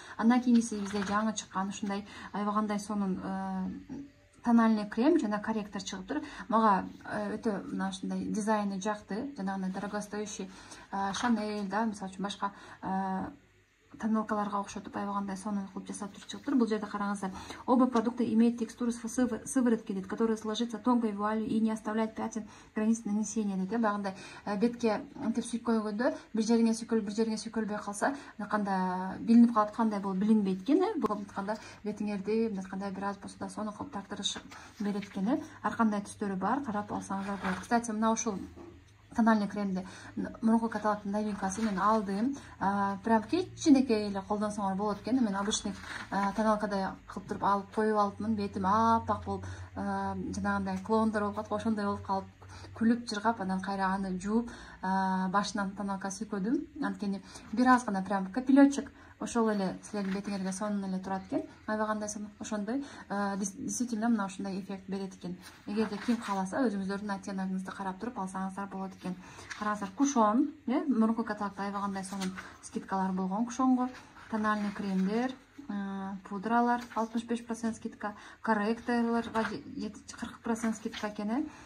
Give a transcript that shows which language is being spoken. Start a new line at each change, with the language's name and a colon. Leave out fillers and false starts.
Kyrgyz: Андан кийинкиси бизде жаңы чыккан ушундай айбагандай сонун тональный крем жана корректор чыгыптыр. Мага өтө мына ушундай дизайны жакты. Жанагындай дорогостоящий Chanel да, мисалы үчүн башка тоналкаларга окшотуп айбагандай сонун кылып жасап чыгыптыр. Бул жерде караңыздар,
Russian: оба продукта имеют текстуру сыворотки
Kyrgyz: дейт,
Russian: которая сложится тонкой вуалью и не оставляет пятен границ нанесения дейт.
Kyrgyz: Багындай бетке антип сүйүп койгондо бир жериңе сүйкөлбөй калса, кандай билинип калат, кандай болуп билинбейт экен. Бул айтканда бетиңерди мынакандай бир аз болсо да сонун кылып тартырыш берет экен. Ар кандай түстөрү бар, карап алсаңыздар болот. Кстати, мына ушул тональный кремди мурунку каталогдун новинкасы мен алдым. Прям кичинекей эле колдонсоңор болот экен. Мен обычный тоналкадай кылып туруп алып коюп алыпмын. Бетим апак болуп, жанагындай клоундор болуп калып, ошондой болуп калып, күлүп жыргап, анан кайра аны жууп, башынан тоналка сүйкөдүм. Анткени бир аз гана прям капелечек ошол эле силердин бетиңерге сонун эле турат экен. Айбагандай сонун, ошондой действительно мына ушундай эффект берет экен. Эгерде ким кааласа, өзүңүздөрдүн оттеногуңузду карап туруп алсаңыздар болот экен. Караңыздар, Кушон, мурунку каталогда айбагандай сонун скидкалар болгон Кушонго. Тональный кремдер, пудралар 65% скидка, корректорларга 40% скидка экен.